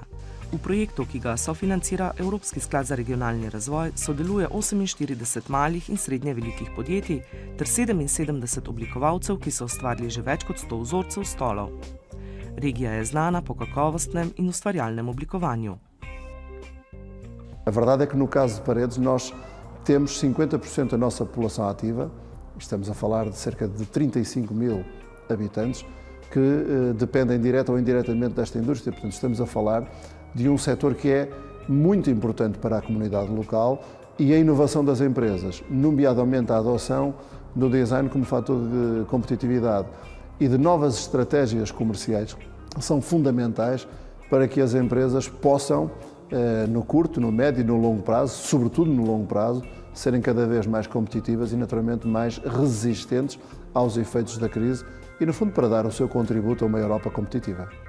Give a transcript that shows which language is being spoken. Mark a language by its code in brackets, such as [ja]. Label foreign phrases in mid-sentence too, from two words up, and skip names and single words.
[sl] V projektu, ki ga sofinancira Evropski sklad za regionalni razvoj, sodeluje 48 malih in srednje velikih podjetij ter 77 oblikovalcev, ki so ustvarili že več kot 100 vzorcev stolov. Regija je znana po kakovostnem in ustvarjalnem oblikovanju. [pt] A verdade é que no caso de Paredes nós temos 50% da nossa população ativa, estamos a falar de cerca de 35.000 habitantes, que dependem direta ou indiretamente desta indústria. Portanto, estamos a falar de setor que é muito importante para a comunidade local e a inovação das empresas, nomeadamente a adoção do design como fator de competitividade e de novas estratégias comerciais, são fundamentais para que as empresas possam, no curto, no médio e no longo prazo, sobretudo no longo prazo, serem cada vez mais competitivas e naturalmente mais resistentes aos efeitos da crise e, no fundo, para dar o seu contributo a uma Europa competitiva.